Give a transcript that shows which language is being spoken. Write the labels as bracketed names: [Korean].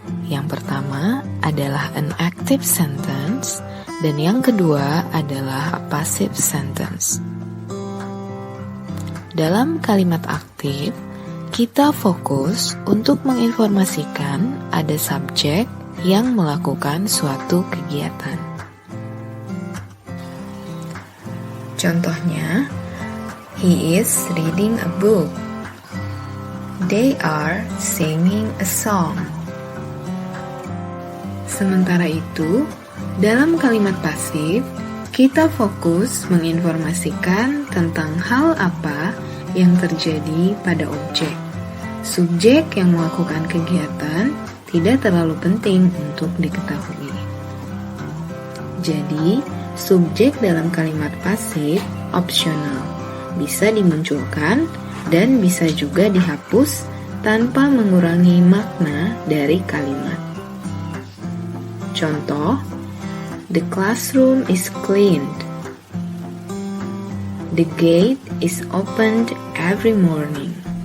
[Indonesian] Yang pertama adalah [English] an active sentence [Indonesian] dan yang kedua adalah [English] a passive sentence. [Indonesian] Dalam kalimat aktif, kita fokus untuk menginformasikan ada subjek yang melakukan suatu kegiatan. [English] Contohnya, he is reading a book. They are singing a song. [Indonesian] Sementara itu, dalam kalimat pasif, kita fokus menginformasikan tentang hal apa yang terjadi pada objek. Subjek yang melakukan kegiatan tidak terlalu penting untuk diketahui. Jadi, subjek dalam kalimat pasif opsional, bisa dimunculkan dan bisa juga dihapus tanpa mengurangi makna dari kalimat. [English] Contoh, the classroom is cleaned. The gate is opened every morning.